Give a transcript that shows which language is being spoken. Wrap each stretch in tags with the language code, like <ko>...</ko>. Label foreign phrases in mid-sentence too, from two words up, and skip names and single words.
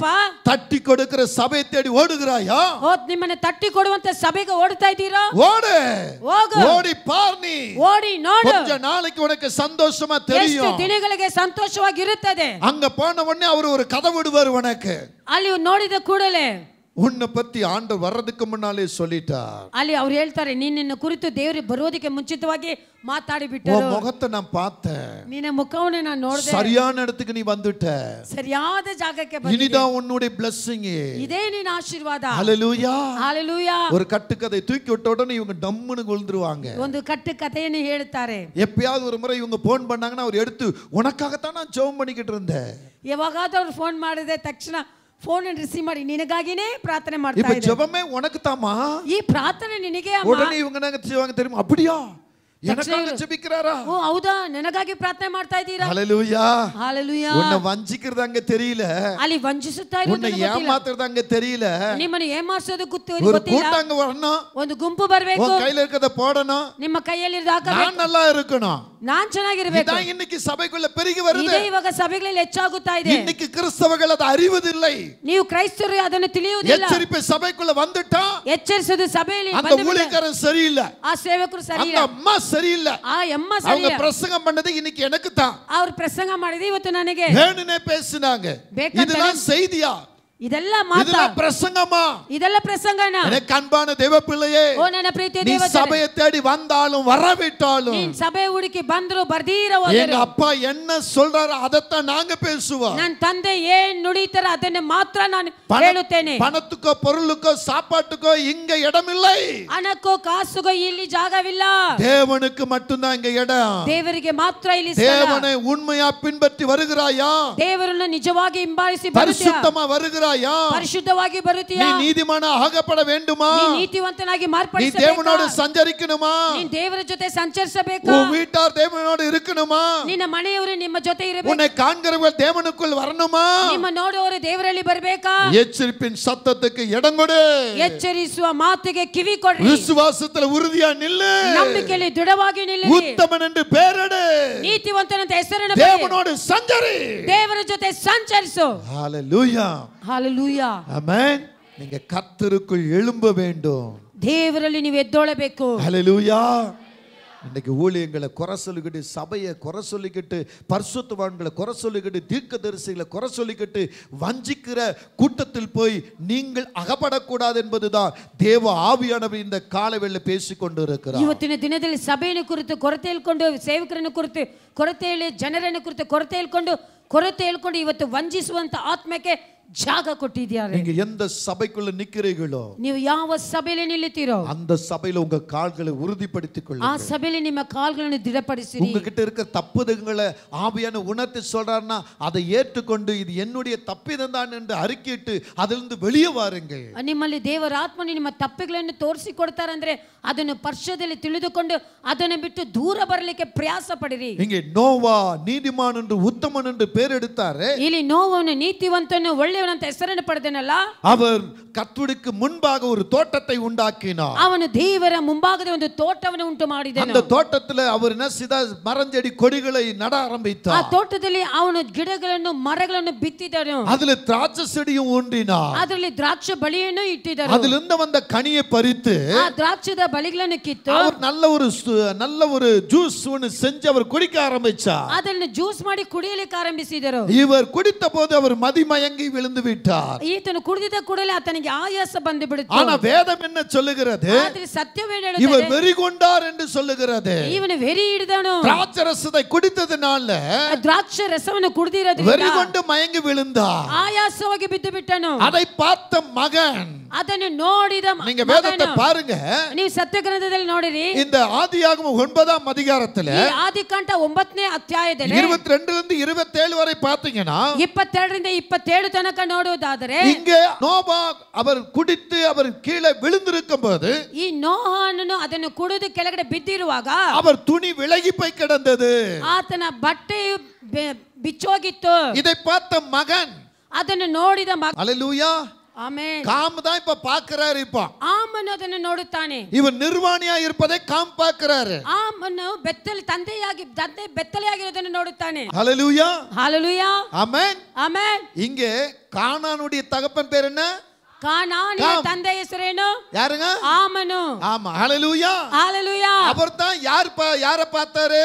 <ta>தட்டி கொடுக்கிற சபையை தேடி ஓடுகிறாயா?</ta> <kn>ನಿಮ್ಮನ್ನ ತಟ್ಟಿ ಕೊಡುವಂತ ಸಭೆಗೆ ಓಡ್ತಾ ಇದ್ದೀರಾ?</kn> <ta>ஓடு,</ta> <kn>ಹೋಗು,</kn> <ta>ஓடி பார். நீ</ta> <kn>ಓಡಿ ನೋಡು.</kn> <ta>கொஞ்ச நாளைக்கு உனக்கு சந்தோஷமா</ta> <kn>ಎಷ್ಟು</kn> <ta>தெரியும்.</ta> <kn>ದಿನಗಳಿಗೆ ಸಂತೋಷವಾಗಿರುತ್ತದೆ.</kn> <ta>அங்க போன உடனே அவர் ஒரு கதை விடுவார் உனக்கு.</ta> <kn>ಅಲ್ಲಿ ನೋಡಿದ ಕೂಡಲೇ</kn> <ta>உன்னை பத்தி ஆண்டவர் வர்றதுக்கு முன்னாலே சொல்லிட்டார்.</ta> <kn>ಅಲ್ಲಿ ಅವ್ರು ಹೇಳ್ತಾರೆ, ನಿನ್ನ ಕುರಿತು ದೇವರು ಬರೋದಕ್ಕೆ ಮುಂಚಿತವಾಗಿ ಮಾತಾಡಿ ಬಿಟ್ಟರು.</kn> <ta>உன் முகத்தை நான் பார்த்தேன்,</ta> <kn>ನಿನ್ನ ಮುಖವನ್ನು ನಾನು ನೋಡಿದೆ,</kn> <ta>சரியான இடத்துக்கு நீ வந்துட்ட,</ta> <kn>ಸರಿಯಾದ ಜಾಗಕ್ಕೆ ಬಂದಿದೆ,</kn> <ta>இனிதான் உன்னுடைய blessing.</ta> <kn>ಇದೇ ನಿನ್ನ ಆಶೀರ್ವಾದ.</kn> <ta>ஹல்லேலூயா, ஹalleluya. ஒரு கட்டுக்கதை தூக்கி விட்ட உடனே இவங்க டம்முன்னு விழுந்துருவாங்க.</ta> <kn>ಒಂದು ಕಟ್ಟು ಕಥೆಯನ್ನು ಹೇಳ್ತಾರೆ.</kn> <ta>எப்பயாவது ஒரு முறை இவங்க போன் பண்ணாங்கன்னா அவர் எடுத்து உனக்காகத்தான் நான் ஜெபம் பண்ணிக்கிட்டு இருந்தேன்.</ta> <kn>ಯಾವಾಗಾದ್ರೂ ಅವ್ರು ಫೋನ್ ಮಾಡಿದೆ ತಕ್ಷಣ ಫೋನ್ ರಿಸೀವ್ ಮಾಡಿ ನಿನಗಾಗಿನೇ ಪ್ರಾರ್ಥನೆ ಮಾಡ್ತಾ</kn> <ta>இப்ப</ta> <kn>ಇದ್ದಾರೆ.</kn> <ta>ஜெபமே உனக்கு தாமா,</ta> <kn>ಈ ಪ್ರಾರ್ಥನೆ ನಿನಗೆ ಅಮ್ಮ.</kn> <ta>உடனே இவங்க நாங்க செய்வாங்க தெரியுமா? அப்படியா, எனக்காக ஜெபிக்கிறாரா?</ta> <kn>ಓ ಹೌದಾ, ನನಗಾಗಿ ಪ್ರಾರ್ಥನೆ ಮಾಡ್ತಾ ಇದ್ದೀರಾ?</kn> <ta>ஹல்லேலூயா, ஹalleluya. உன்னை வஞ்சிக்கிறது அங்க தெரியல,</ta> <kn>ಅಲ್ಲಿ ವಂಚಿಸುತ್ತಾ</kn> <ta>உன்னை</ta> <kn>ಇರೋದು ಗೊತ್ತಿಲ್ಲ,</kn> <ta>ஏமாத்துறது அங்க தெரியல.</ta> <kn>ನಿಮ್ಮನ್ನು ಏಮಾರಿಸೋದು</kn> <ta>ஒரு</ta> <kn>ಗೊತ್ತಿಲ್ಲ.</kn> <ta>கூட்டாங்க வரணும்,</ta> <kn>ಒಂದು ಗುಂಪು ಬರಬೇಕು,</kn> <ta>உன் கையில இருக்கத போடணும்,</ta> <kn>ನಿಮ್ಮ ಕೈಯಲ್ಲಿ ಹಾಕಬೇಕು,</kn> <ta>நான் நல்லா இருக்கணும்.</ta> <kn>ನಾನ್ ಚೆನ್ನಾಗಿರಬೇಕು.</kn> <ta>இதான் இன்னைக்கு சபைக்குள்ள பெருகி வருது.</ta> <kn>ಇದೇ ಇವಾಗ ಸಭೆಗಳಲ್ಲಿ ಹೆಚ್ಚಾಗುತ್ತಾ ಇದೆ.</kn> <ta>இன்னைக்கு கிறிஸ்தவர்கள் அதை அறிவதில்லை.</ta> <kn>ನೀವು ಕ್ರೈಸ್ತರು ಅದನ್ನು ತಿಳಿಯುವುದಿಲ್ಲ.</kn> <ta>எச்சரிப்பு சபைக்குள்ள வந்துட்டா</ta> <kn>ಎಚ್ಚರಿಸೋದು ಸಭೆಯಲ್ಲಿ</kn> <ta>அந்த ஊழியக்காரன் சரியில்லை,</ta> <kn>ಆ ಸೇವಕರು</kn> <ta>அந்த</ta> <kn>ಸರಿಯಿಲ್ಲ,</kn> <ta>அம்மா சரியில்லை,</ta> <kn>ಆ ಎಮ್ಮ</kn> <ta>அவங்க</ta> <kn>ಸರಿಯಿಲ್ಲ.</kn> <ta>பிரசங்கம் பண்ணது இன்னைக்கு எனக்கு தான்</ta> <kn>ಅವ್ರು ಪ್ರಸಂಗ ಮಾಡಿದ್ರೆ ಇವತ್ತು ನನಗೆ</kn> <ta>வேணுனே பேசினாங்க.</ta> <kn>ಬೇಕಂತಾನೆ</kn> <ta>இதெல்லாம் செய்தியா?</ta> <kn>ಇದೆಲ್ಲ</kn> <ta>பிரசங்கமா?</ta> <kn>ಇದೆಲ್ಲ ಪ್ರಸಂಗನ.</kn> <ta>எனக்கு அன்பான தேவ பிள்ளையே,</ta> <kn>ಓ ನನ್ನ ಪ್ರೀತಿಯ</kn> <ta>நீ</ta> <kn>ದೇವಜನರೇ,</kn> <ta>சபையை தேடி வந்தாலும் வரவிட்டாலும்</ta> <kn>ನೀನ್ ಸಭೆ ಹುಡುಕಿ ಬಂದ್ರು ಬರ್ದೀರ</kn> <ta>எங்க</ta> <kn>ಹೋದರು,</kn> <ta>அப்பா என்ன சொல்றாரு அதைத்தான் நாங்க பேசுவோம்.</ta> <kn>ನನ್ನ ತಂದೆ ಏನ್ ನುಡಿತಾರ ಅದನ್ನ ಮಾತ್ರ ನಾನು ಹೇಳುತ್ತೇನೆ.</kn> <ta>பணத்துக்கோ பொருளுக்கோ சாப்பாட்டுக்கோ இங்க இடமில்லை.</ta> <kn>ಹಣಕ್ಕೋ ಕಾಸುಗೋ ಇಲ್ಲಿ ಜಾಗವಿಲ್ಲ.</kn> <ta>தேவனுக்கு மட்டும்தான் இங்க இடம்.</ta> <kn>ದೇವರಿಗೆ ಮಾತ್ರ ಇಲ್ಲಿ ಸ್ಥಳ.</kn> <ta>தேவனை உண்மையா பின்பற்றி வருகிறாயா?</ta> <kn>ದೇವರನ್ನು ನಿಜವಾಗಿ ಹಿಂಬಾಲಿಸಿ ಬರುತ್ತೀಯಾ?</kn> <ta>பரிசுத்தமா வருகிறாயா?</ta> <kn>ಪರಿಶುದ್ಧವಾಗಿ ಬರುತ್ತೀಯಾ?</kn> <ta>நீ நீதிமான ஆகப்பட வேண்டுமா?</ta> <kn>ನೀ ನೀತಿವಂತನಾಗಿ</kn> <ta>நீ</ta> <kn>ಮಾರ್ಪಡಿಸಬೇಕಾ?</kn> <ta>தேவனோடு சஞ்சரிக்கணுமா?</ta> <kn>ನೀನ್ ದೇವರ ಜೊತೆ ಸಂಚರಿಸಬೇಕಾ?</kn> <ta>உன் வீட்டார் தேவனோடு இருக்கணுமா?</ta> <kn>ನಿನ್ನ ಮನೆಯವರು ನಿಮ್ಮ ಜೊತೆ ಇರಬೇಕು.</kn> <ta>உன்னை காண்கிறவர்கள் தேவனுக்குள் வரணுமா?</ta> <kn>ನಿಮ್ಮ ನೋಡುವವರು ದೇವರಲ್ಲಿ ಬರಬೇಕಾ?</kn> <ta>எச்சரிப்பின் சத்தத்துக்கு இடம் கொடு.</ta> <kn>ಎಚ್ಚರಿಸುವ ಮಾತಿಗೆ ಕಿವಿ ಕೊಡ್ರಿ.</kn> <ta>விசுவாசத்துல உறுதியா நில்லு.</ta> <kn>ನಂಬಿಕೆಯಲ್ಲಿ ದೃಢವಾಗಿ ನಿಲ್ಲಿರಿ.</kn> <ta>உத்தமன் என்று பெயரிடு.</ta> <kn>ನೀತಿವಂತನಂತ ಹೆಸರನ್ನು</kn> <ta>தேவனோடு சஞ்சரி.</ta> <kn>ದೇವರ ಜೊತೆ ಸಂಚರಿಸು.</kn> <ta>ஹalleluya. ஹalleluya. ஆமென். நீங்க கர்த்தருக்குள் எழும்ப வேண்டும்.</ta> <kn>ದೇವರಲ್ಲಿ ನೀವು ಎದ್ದೊಳಬೇಕು.</kn> <ta>ஹalleluya. இன்னைக்கு ஊழியங்களை குறை சொல்லிக்கிட்டு, சபையை குறை சொல்லிக்கிட்டு, பரிசுத்தவான்களை குறை சொல்லிக்கிட்டு, தீர்க்கதரிசிகளை குறை சொல்லிக்கிட்டு வஞ்சிக்கிற கூட்டத்தில் போய் நீங்கள் அகப்படக்கூடாது என்பதுதான் தேவ ஆவியானவர் இந்த காலவேளை பேசிக்கொண்டு இருக்கிறார்.</ta> <kn>ಇವತ್ತಿನ ದಿನದಲ್ಲಿ ಸಭೆಯನ್ನು ಕುರಿತು ಕೊರತೆ ಹೇಳ್ಕೊಂಡು, ಸೇವಕರನ್ನು ಕುರಿತು ಕೊರತೆ ಹೇಳಿ, ಜನರನ್ನು ಕುರಿತು ಕೊರತೆ ಹೇಳ್ಕೊಂಡು ಇವತ್ತು ವಂಚಿಸುವಂತ ಆತ್ಮಕ್ಕೆ ಜಾಗ ಕೊಟ್ಟಿದ್ದಾರೆ.</kn> <ta>நீங்க எந்த சபைக்குள்ள நிக்கிறீர்களோ,</ta> <kn>ನೀವು ಯಾವ ಸಭೆಯಲ್ಲಿ ನಿಲ್ಲುತ್ತೀರೋ</kn> <ta>அந்த சபையில உங்க கால்களை உறுதிப்படுத்திக்</ta> <kn>ಆ</kn> <ta>கொள்ளுங்க.</ta> <kn>ಸಭೆಯಲ್ಲಿ ನಿಮ್ಮ ಕಾಲ್ಗಳನ್ನು ದೃಢಪಡಿಸಿರಿ.</kn> <ta>உங்ககிட்ட இருக்க தப்புதங்களை ஆவியான உணர்த்தி சொல்றாருன்னா அதை ஏற்றுக்கொண்டு இது என்னுடைய தப்பிதம் தான் என்று அறிக்கையிட்டு அதிலிருந்து வெளியே வாருங்கள்.</ta> <kn>ನಿಮ್ಮಲ್ಲಿ ದೇವರ ಆತ್ಮನು ನಿಮ್ಮ ತಪ್ಪುಗಳನ್ನು ತೋರಿಸಿಕೊಡ್ತಾರೆ ಅಂದ್ರೆ ಅದನ್ನು ಪರ್ಷದಲ್ಲಿ ತಿಳಿದುಕೊಂಡು ಅದನ್ನು ಬಿಟ್ಟು ದೂರ ಬರಲಿಕ್ಕೆ ಪ್ರಯಾಸ ಪಡಿರಿ.</kn> <ta>இங்கே நோவா நீதிமான் என்று உத்தமன் என்று பேர் எடுத்தாரே,</ta> <kn>ಇಲ್ಲಿ ನೋವನು ನೀತಿವಂತನು ಒಳ್ಳೆಯವನಂತ ಹೆಸರನ್ನು ಪಡೆದನಲ್ಲ,</kn> <ta>அவர் கர்த்தருக்கு முன்பாக ஒரு தோட்டத்தை உண்டாக்கினார்.</ta> <kn>ಅವನು ದೇವರ ಮುಂಭಾಗದ ಒಂದು ತೋಟವನ್ನು ಉಂಟು ಮಾಡಿದನು.</kn> <ta>அந்த தோட்டத்தில் அவர் என்ன செய்தார்? மரஞ்செடி கொடிகளை நட</ta> <kn>ಆ</kn> <ta>ஆரம்பித்தார்.</ta> <kn>ತೋಟದಲ್ಲಿ ಅವನು ಗಿಡಗಳನ್ನು ಮರಗಳನ್ನು ಬಿತ್ತಿದನು.</kn> <ta>அதுல திராட்சை செடியும் ஊன்றினார்.</ta> <kn>ಅದರಲ್ಲಿ ದ್ರಾಕ್ಷ ಬಳಿಯನ್ನು ಇಟ್ಟಿದರು.</kn> <ta>அதிலிருந்து வந்த கனியை பறித்து</ta> <kn>ಆ ದ್ರಾಕ್ಷದ ಬಳಿಗಳನ್ನು ಕಿತ್ತು</kn> <ta>அவர் நல்ல ஒரு ஜூஸ் ஒன்னு செஞ்சு அவர் குடிக்க ஆரம்பிச்சார்.</ta> <kn>ಅದನ್ನು ಜ್ಯೂಸ್ ಮಾಡಿ ಕುಡಿಯಲಿಕ್ಕೆ ಆರಂಭಿಸಿದರು.</kn> <ta>இவர் குடித்த போது அவர் மதிமயங்கி விழுந்து விட்டார்.</ta> <kn>ಈತನು ಕುಡಿದ ಕೂಡಲೇ ಆತನಿಗೆ ಆಯಾಸ ಬಂದು ಬಿಡುತ್ತು.</kn> <ta>ஆனா வேதம் என்ன சொல்லுகிறது?</ta> <kn>ಆದರೆ ಸತ್ಯವೇನು</kn> <ta>இவர்</ta> <kn>ಹೇಳುತ್ತದೆ?</kn> <ta>வெறி கொண்டார் என்று சொல்லுகிறது.</ta> <kn>ಇವನು வெறி ಹಿಡಿದನು.</kn> <ta>திராட்சை ரசத்தை குடித்ததனால</ta> <kn>ದ್ರಾಕ್ಷ ರಸವನ್ನು ಕುಡಿದಿರೋದ್ರಿಂದ</kn> <ta>வெறி கொண்டு மயங்கி விழுந்தார்.</ta> <kn>ಆಯಾಸವಾಗಿ ಬಿದ್ದು ಬಿಟ್ಟನು.</kn> <ta>அதை பார்த்த மகன்,</ta> <kn>ಅದನ್ನು ನೋಡಿದ</kn> <ta>நீங்க வேதத்தை பாருங்க,</ta> <kn>ನೀವು ಸತ್ಯಗ್ರಂಥದಲ್ಲಿ ನೋಡಿರಿ.</kn> <ta>இந்த ஆதியாகமம் 9ஆம் அதிகாரத்துல</ta> <kn>ಈ ಆದಿಕಾಂಡ 9ನೇ ಅಧ್ಯಾಯದಲ್ಲಿ</kn> <ta>22 ರಿಂದ 27 வரை பாத்தீங்கன்னா</ta> <kn>22 ರಿಂದ 27 ತನಕ ನೋಡುವುದಾದರೆ</kn> <ta>இங்க நோவா அவர் குடித்து அவர் கீழே விழுந்திருக்கும் போது</ta> <kn>ಈ ನೋಹನನ್ನು ಅದನ್ನು ಕುಡಿದು ಕೆಳಗಡೆ ಬಿದ್ದಿರುವಾಗ</kn> <ta>அவர் துணி விலகி போய் கிடந்தது.</ta> <kn>ಆತನ ಬಟ್ಟೆಯು ಬಿಚ್ಚೋಗಿತ್ತು.</kn> <ta>இதை பார்த்த மகன்,</ta> <kn>ಅದನ್ನು ನೋಡಿದ ಮಗ,</kn> <ta>அல்லேலூயா,</ta> <kn>ಆಮೆನ್,</kn> <ta>காம் தான் இப்ப பாக்குறாரு. இப்ப</ta> <kn>ಆಮನು ಅದನ್ನು ನೋಡುತ್ತಾನೆ.</kn> <ta>இவர் நிர்வாணியா இருப்பதை காம் பாக்குறாரு.</ta> <kn>ಆಮನು ತಂದೆ ಬೆತ್ತಲೆಯಾಗಿರೋದನ್ನು ನೋಡುತ್ತಾನೆ.</kn> <ta>அல்லேலூயா, ஹalleluya, ஆமென்.</ta> <kn>ಆಮೆನ್.</kn> <ta>இங்கே கானானுடைய தகப்பன் பேர் என்ன?</ta> <kn>ಕಾನಾನಿನ ತಂದೆ ಹೆಸರೇನು?</kn> <ta>யாருங்க?</ta> <kn>ಆಮನು.</kn> <ta>ஆமா, ஹalleluya, ஹalleluya. அவர்தான் யார பார்த்தாரு?</ta>